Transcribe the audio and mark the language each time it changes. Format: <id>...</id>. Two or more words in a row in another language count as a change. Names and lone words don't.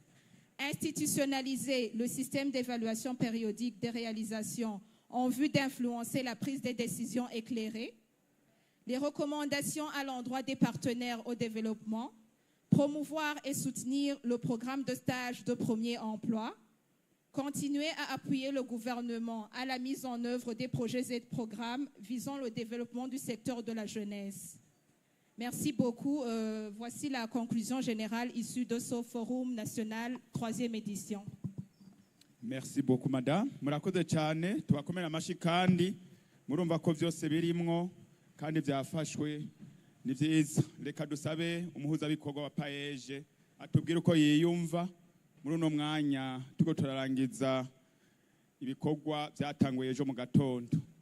<fr>institutionnaliser le système d'évaluation périodique des réalisations en vue d'influencer la prise des décisions éclairées, les recommandations à l'endroit des partenaires au développement, promouvoir et soutenir le programme de stage de premier emploi, continuer à appuyer le gouvernement à la mise en œuvre des projets et programmes visant le développement du secteur de la jeunesse. Merci beaucoup. Voici la conclusion générale issue de ce Forum national 3e édition. Merci beaucoup madame.</fr> <rn>Murakoze cyane tubakomera amashi kandi murumva ko byose birimwo kandi byafashwe ni byiza. Reka dusabe umuhuzabikorwa wa PAEJ atubwire uko yiyumva muri uno mwanya tuko turarangiza ibikorwa byatanguye ejo mu gatondo.</rn>